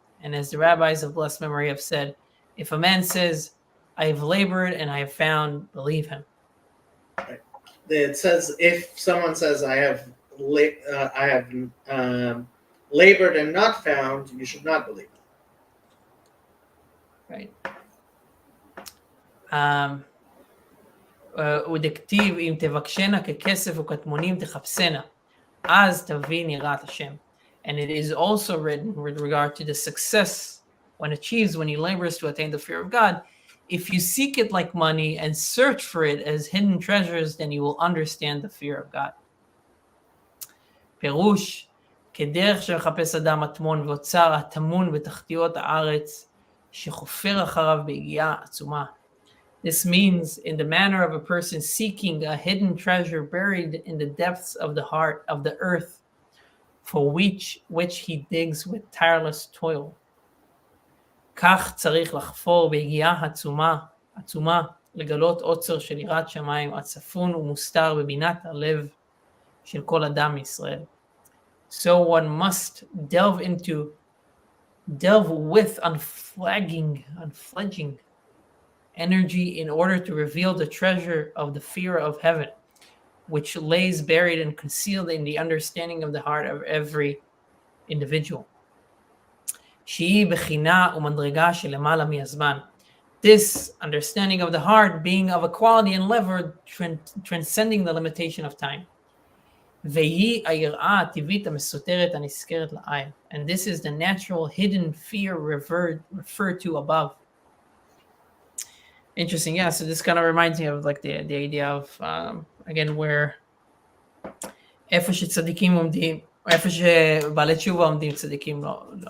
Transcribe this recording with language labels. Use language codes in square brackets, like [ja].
[en] And as the rabbis of blessed memory have said, if a man says, I have labored and I have found, believe him. Right. It says, if someone says, I have labored and not found, you should not believe it. Right. [he] ודכתיב אם תבקשנה ככסף וכתמונים תחפשנה, אז תבין יראת השם. [en] And it is also written with regard to the success when he labors to attain the fear of God. If you seek it like money and search for it as hidden treasures, then you will understand the fear of God. [he] פירוש, כדרך שמחפש אדם מטמון ואוצר הטמון בתחתיות הארץ, שחופר אחריו ביגיעה עצומה. [en] This means in the manner of a person seeking a hidden treasure buried in the depths of the heart of the earth, for which he digs with tireless toil. [he] כך צריך לחפור ביגיעה עצומה, לגלות עוצר של יראת שמיים הצפון ומוסתר בבינת הלב של כל אדם מישראל. [en] So one must delve with unfledging energy in order to reveal the treasure of the fear of heaven, which lays buried and concealed in the understanding of the heart of every individual. [he] שהיא בחינה ומדרגה שלמעלה מהזמן. [en] This understanding of the heart being of a quality and level transcending the limitation of time. [he] והיא היראה הטבעית המסותרת הנזכרת לעין. [en] And this is the natural hidden fear referred to above. Interesting, yeah. So this kind of reminds me of like the idea of again where [he] איפה שצדיקים עומדים, איפה שבעלי תשובה עומדים צדיקים לא.